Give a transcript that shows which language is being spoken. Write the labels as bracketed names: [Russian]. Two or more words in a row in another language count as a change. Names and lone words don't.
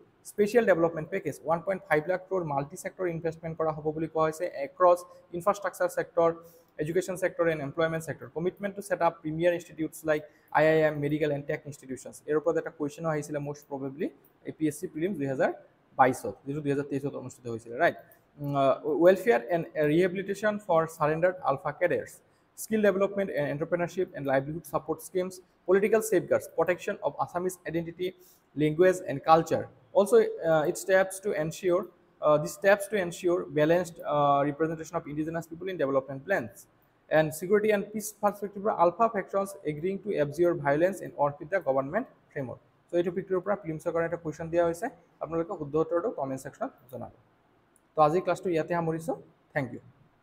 [English] Special Development Package 1.5 [Assamese] লাখ ক্ৰ'ৰ [English] multi sector investment [Assamese] কৰা হ'ব বুলি কোৱা হৈছে [English] across infrastructure sector, education sector and employment sector. Commitment to set up premier institutes like IIM, medical and tech institutions. [Assamese] এর উপর একটা কোয়েশ্চন আহিছিল [English] most probably [Assamese] APSC প্রিলিমস 2022 যেটো 2023 অনুষ্ঠিত হয়েছিল, রাইট। [English] Welfare and rehabilitation for surrendered Alfa cadres, skill development and entrepreneurship and livelihood support schemes, political safeguards, protection of Assamese identity, language and culture. Also it steps to ensure balanced representation of indigenous people in development plans. And security and peace perspective, alpha factions agreeing to abjure violence and work with the government framework. [Assamese] So এই টপিকটোৰ পৰা প্ৰিলিমছৰ কাৰণে এটা কুৱেশ্যন দিয়া হৈছে, আপোনালোকে শুদ্ধ উত্তৰটো [English] comment sectionত [Assamese] জনাব। তো আজি ক্লাছটো ইয়াতে সামৰিছোঁ, [English] thank you.